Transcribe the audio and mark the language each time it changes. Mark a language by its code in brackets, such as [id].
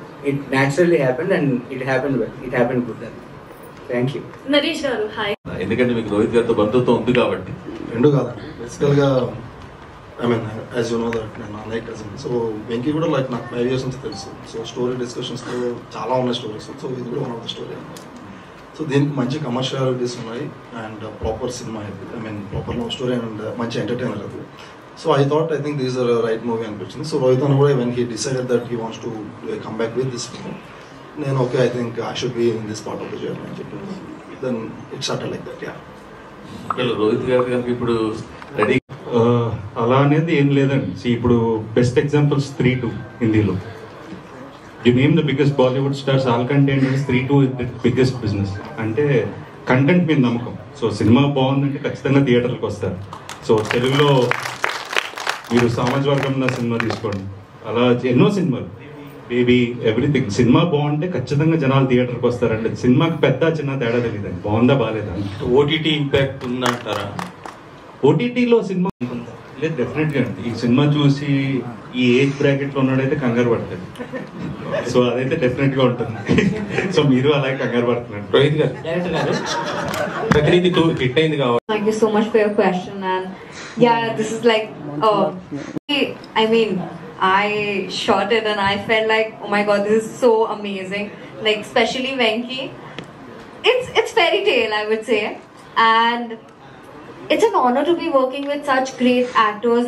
[en] it naturally happened and it happened well. It happened good. Thank you. [te] Naresh గారు hi. ఎందుకంటే మీకు రోహిత్ గారితో బంధుత్వం ఉంది కాబట్టి. రెండు కాదు [en] బేసికల్గా, I mean as you know that [te] నేను అన్నయ్య [en] కజిన్. [te] సో వెంకీ కూడా లైక్ నాకు [en] 5 years [te] నుంచి తెలుసు. సో స్టోరీ డిస్కషన్స్లో చాలా ఉన్నాయి స్టోరీస్. సో ఇది కూడా వన్ ఆఫ్ ద స్టోరీ అన్నమాట. సో దీనికి మంచి కమర్షియాలిటీస్ ఉన్నాయి అండ్ ప్రాపర్ సినిమా ఇది. [en] I mean proper love story and మంచి entertainer అది. So I thought, I think this is the right movie [te] అనిపించింది. [en] So Rohit Anna, when he decided that he wants to come back with this film, then okay, I think I should be in this part of the journey. Then it started like that, yeah. [te] Rohit గారికి ఇప్పుడు ready అలా అనేది ఏం లేదండి. ఇప్పుడు best examples 3-2 హిందీలో. [en] You name the biggest Bollywood stars, all content 3-2 is the biggest business. [te] అంటే content మీద నమ్మకం. సో సినిమా బాగుందంటే ఖచ్చితంగా థియేటర్లకు వస్తారు. సో తెలుగులో మీరు సమాజ వర్గంలో సినిమా తీసుకోండి, అలా ఎన్నో సినిమాలు బేబీ ఎవ్రీథింగ్. సినిమా బాగుంటే ఖచ్చితంగా జనాలు థియేటర్కి వస్తారండి. సినిమాకి పెద్ద చిన్న తేడా తెలియదండి, బాగుందా బాగాలేదా. [en] OTT impact ఉందంటారా? [te] ఓటీటీలో సినిమా లేదు డెఫినెట్గా అండి. ఈ సినిమా చూసి ఈ ఏజ్ బ్రాకెట్లో ఉన్నాడైతే కంగారు పడతాడు. సో అదైతే డెఫినెట్గా ఉంటుంది. సో మీరు అలాగే కంగారు పడుతున్నారు. రోహిత్ గారు, డైరెక్టర్ గారు, ప్రతినిధి 2 హిట్ అయింది కాబట్టి. [en] Thank you so much for your question, and yeah, this is like, I mean, I shot it and I felt like, oh my god, this is so amazing. Like especially Venki, it's fairy tale, I would say, and it's an honor to be working with such great actors.